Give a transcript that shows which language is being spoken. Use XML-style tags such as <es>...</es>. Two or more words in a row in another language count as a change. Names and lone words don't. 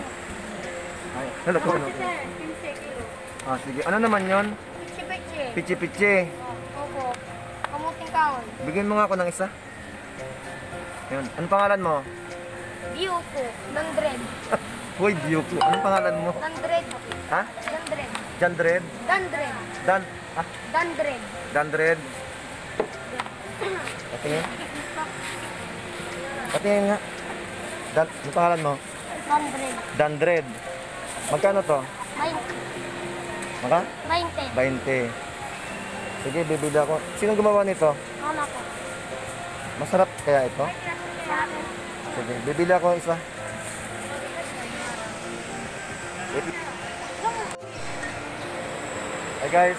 <tl>Ay, ano ko? Sir, 15 kilo. Sige. Ano naman yon? Pichi-pichi. Pichi-pichi. Opo. Kamuting kaon. Bigyan mo nga ako ng isa. Yun. Anong pangalan mo? View po. Ng dread. Hoy, Diok. Anong pangalan mo? Ng dread. Ha? Dan dread. Jandred? Dan dread. Dan? Dan dread. Dandred? Patingin. Patingin nga. Anong pangalan mo? Dan dread. Dandred. Magkano to? 20. Maka? 20. 20. Sige, bibili ako. Sino gumawa nito? Mama ko. Masarap kaya ito? Sa akin. Sige, bibili ako isa.</tl> <en>Hey guys.</en>